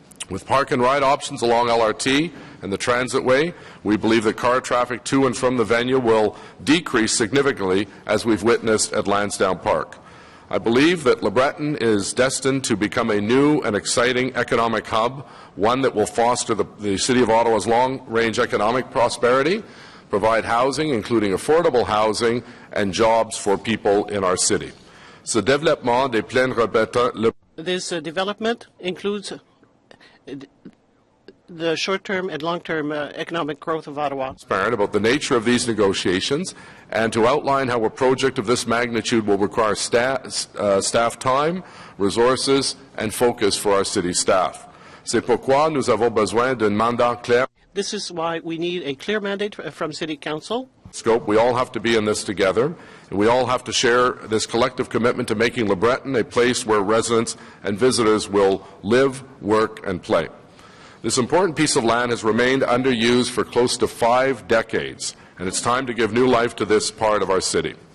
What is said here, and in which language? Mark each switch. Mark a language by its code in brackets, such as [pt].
[en] With park and ride options along LRT and the transitway, we believe that car traffic to and from the venue will decrease significantly, as we've witnessed at Lansdowne Park. I believe that Le Breton is destined to become a new and exciting economic hub, one that will foster the City of Ottawa's long-range economic prosperity, provide housing, including affordable housing, and jobs for people in our city. [fr] Ce développement des plaines rebêtantes. [en] This development includes the short-term and long-term economic growth of Ottawa. Transparent about the nature of these negotiations and to outline how a project of this magnitude will require staff time, resources, and focus for our city staff. [fr] C'est pourquoi nous avons besoin d'un mandat clair. [en] This is why we need a clear mandate from City Council. Scope. We all have to be in this together, and we all have to share this collective commitment to making Le Breton a place where residents and visitors will live, work, and play. This important piece of land has remained underused for close to 5 decades, and it's time to give new life to this part of our city.